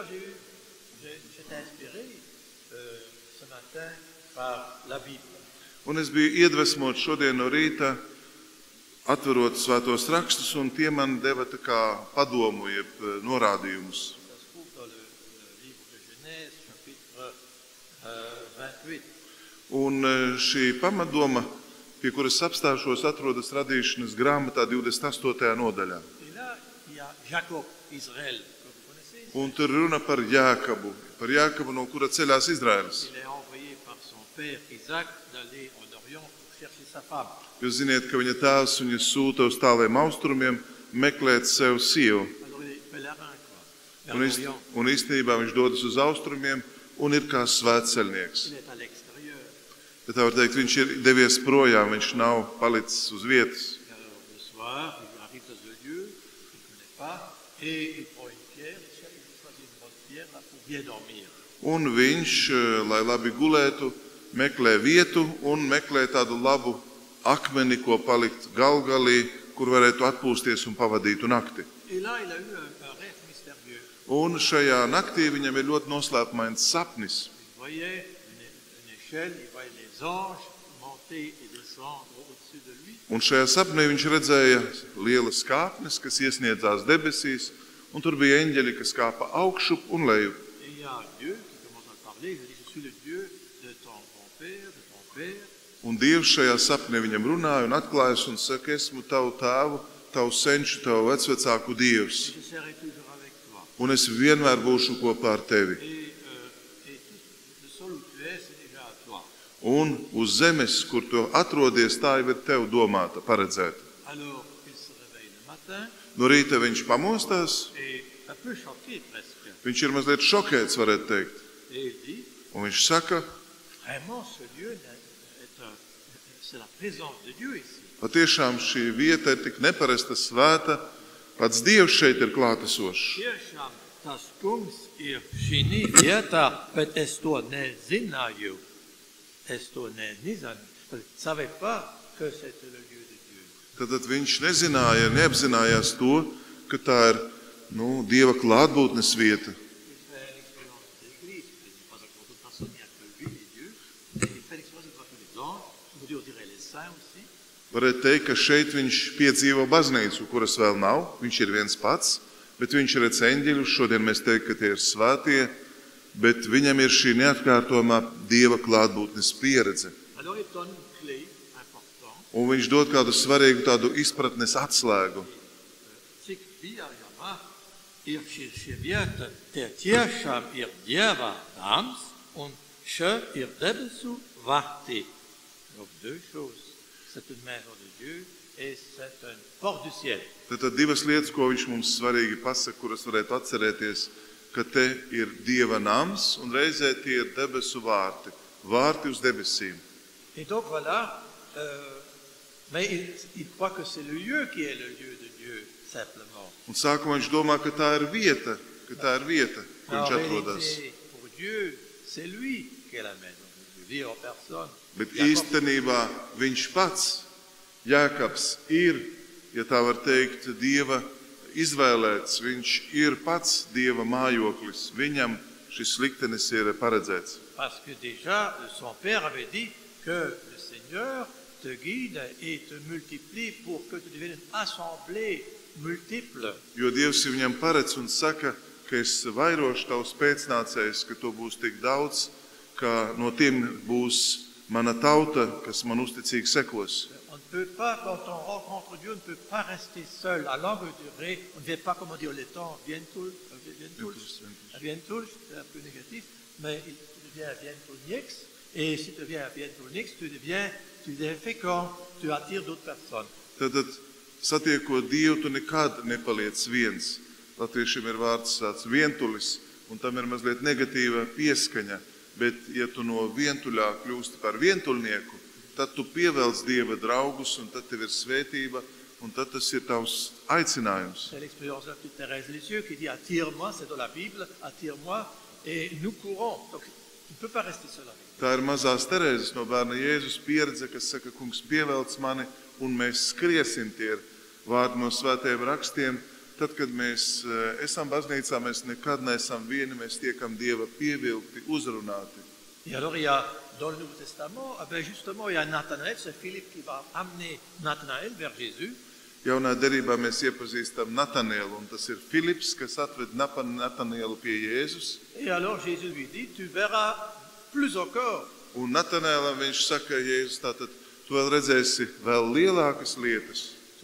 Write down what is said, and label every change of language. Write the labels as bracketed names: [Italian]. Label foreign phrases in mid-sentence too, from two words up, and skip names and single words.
[Latvian] Un es biju iedvesmots šodien no rīta, atverot svētos rakstus, un tie man deva tā kā padomu, jeb norādījumus. Un šī pamatdoma, pie kuras apstāšos, atrodas radīšanas grāmatā 28. nodaļā. [French] Et là, il y y a Jacob, Israël, que vous connaissez. [Latvian] Un tur runa par Jākabu, no kura ceļās Izraels. [French] Il est envoyé par son père Isaac d'aller en Orient pour chercher sa femme. [Latvian] Jūs ziniet, ka viņa tēvs viņu sūta uz tāliem austrumiem meklēt sev sievu. [French] Alors il est pèlerin, quoi, vers l'Orient. [Latvian] Un īstenībā viņš dodas uz austrumiem un ir kā svētceļnieks. [French] Il est à l'extérieur. [Latvian] Bet tā var teikt, viņš ir devies projām, viņš nav palicis uz vietas. [French] Et alors le soir, il arrive dans un lieu qu'il ne connaît pas et il prend une pierre, il choisit une bonne pierre là, pour bien dormir. [Latvian] Un viņš, lai labi gulētu, meklē vietu un meklē tādu labu akmeni, ko palikt galgalī, kur varētu atpūsties un pavadītu nakti. [French] Et là, il a eu un rêve mystérieux. [Latvian] Un šajā naktī viņam ir ļoti noslēpumains sapnis. [French] Il voyait une échelle, il voyait les anges monter et descendre au-dessus de lui. [Latvian] Un šajā sapnī viņš redzēja lielas kāpnes, kas iesniedzās debesīs, un tur bija eņģeļi, kas kāpa augšup un lejup. [French] Et il y a un Dieu qui commence à parler, il dit, je suis le Dieu de ton grand-père, de ton père. [Latvian] Un Dievs šajā sapnī viņam runāja un atklājas un saka, esmu tavu tēvu, tavu senču, tavu vecvecāku Dievs. [French] Et je serai toujours avec toi. [Latvian] Un es vienmēr būšu kopā ar tevi. [French] Et tout le sol où tu es, c'est déjà à toi. [Latvian] Un uz zemes, kur tu atrodies, tā jau ir tev domāta, paredzēta. [French] Alors, il se réveille le matin [Latvian] No rīta viņš pamostās, [French] et un peu choqué presque. [Latvian] viņš ir mazliet šokēts, varētu teikt. [French] Et il dit, [Latvian] Un viņš saka, [French] vraiment, ce lieu, c'est la présence de Dieu ici. [Latvian] patiešām šī vieta ir tik neparasta svēta, pats Dievs šeit ir klātesošs. Tiešām tas kungs ir šī vietā, bet es to nezināju. Es to nezināju. [French] Je ne savais pas que c'était le lieu de Dieu. [Latvian] Tad viņš nezināja, neapzinājās to, ka tā ir Dieva klātbūtnes vieta. [French] Il fait l'expérience de l'église, il n'est pas encore toute personne, il n'y a que lui et Dieu. Et il fait l'expérience de tous les anges, on dirait les saints aussi. [Latvian] Varētu teikt, ka šeit viņš piedzīvo baznīcu, kuras vēl nav. Viņš ir viens pats, bet viņš redz eņģeļus. Šodien mēs teiktu, ka tie ir svētie, bet viņam ir šī neatkārtojamā Dieva klātbūtnes pieredze. [French] Alors il donne une clé importante. [Latvian] Un viņš dod kādu svarīgu tādu izpratnes atslēgu. Cik bija jāmā, ir šī vieta, te tiešām ir Dieva nams un še ir debesu vārti. [French] Donc deux choses. C'est une maison de Dieu et c'est une porte du ciel. [Latvian] Tad divas lietas, ko viņš mums svarīgi pasaka, kuras varētu atcerēties, ka te ir Dieva nams un reizē tie ir debesu vārti. Vārti uz debesīm. [French] Et donc voilà, mais il croit que c'est le lieu qui est le lieu de Dieu, simplement. [Latvian] Un sākumā viņš domā, ka tā ir vieta, kur viņš atrodas. [French] Pour Dieu, c'est lui qui est la maison de Dieu, Dieu en personne. [Latvian] Bet īstenībā viņš pats, Jākabs, ir, ja tā var teikt, Dieva izvēlēts. Viņš ir pats Dieva mājoklis. Viņam šis liktenis ir paredzēts. [French] Parce que déjà, son père avait dit que le Seigneur te guide et te multiplie pour que tu deviennes une assemblée multiple. [Latvian] Jo Dievs viņam paredz un saka, ka es vairošu tavus pēcnācējus, ka to būs tik daudz, ka no tiem būs mana tauta, kas man uzticīgi sekos. [French] On ne peut pas, quand on rencontre Dieu, on ne peut pas rester seul. À longue durée, on ne vient pas, comment dire, le temps, vientul, c'est un peu négatif, mais tu deviens vientulnix, et si tu deviens vientulnix, tu deviens fécond, tu attires d'autres personnes. [Latvian] Tad, satiekot Dievu, tu nekad nepaliec viens. Latviešiem ir vārds tāds vientulis, un tam ir mazliet negatīva pieskaņa. Bet, ja tu no vientuļā kļūsti par vientuļnieku, tad tu pievelc Dieva draugus, un tad tev ir svētība, un tad tas ir tavs aicinājums. [French] C'est l'expérience de Thérèse Lisieux qui dit attire-moi, c'est dans la Bible, attire-moi, et nous courons. Donc, tu ne peux pas rester seul avec Dieu. [Latvian] Tā ir mazās Terēzes no bērna Jēzus pieredze, kas saka, kungs pievelc mani, un mēs skriesim. Tie ir vārdi no svētajiem rakstiem. Tad, kad mēs esam baznīcā, mēs nekad neesam vieni, mēs tiekam Dieva pievilkti, uzrunāti. [French] Et alors, il y a, dans le Nouveau Testament, justement, il y a Nathanaël, c'est Philippe qui va amener Nathanaël vers Jésus. [Latvian] Jaunā derībā mēs iepazīstam Natanielu, un tas ir Filips, kas atved Natanielu pie Jēzus. [French] Et alors, Jésus lui dit, tu verras plus encore. [Latvian] Un Natanielam viņš saka, Jēzus, tātad tu vēl redzēsi vēl lielākas lietas.